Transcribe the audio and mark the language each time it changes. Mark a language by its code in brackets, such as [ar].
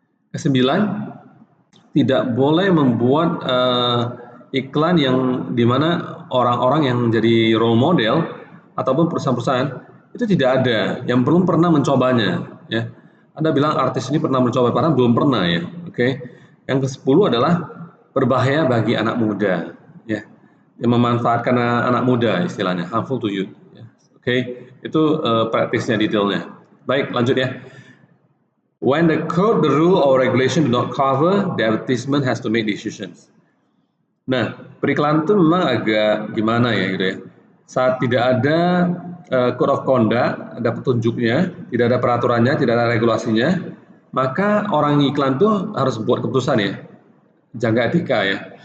[id] Kesembilan, tidak boleh membuat iklan yang dimana orang-orang yang menjadi role model ataupun perusahaan-perusahaan itu tidak ada yang belum pernah mencobanya ya. Anda bilang artis ini pernah mencoba, padahal belum pernah ya. Oke. Yang ke-10 adalah berbahaya bagi anak muda ya, yang memanfaatkan anak muda istilahnya, [en] harmful to youth [id] ya. Oke. Itu praktisnya, detailnya. Baik, lanjut ya. [en] When the code, the rule or regulation do not cover, the advertisement has to make decisions. [id] Nah, periklanan itu memang agak gimana ya gitu ya. Saat tidak ada code of conduct, ada petunjuknya, tidak ada peraturannya, tidak ada regulasinya, maka orang iklan itu harus buat keputusan ya, jaga etika ya.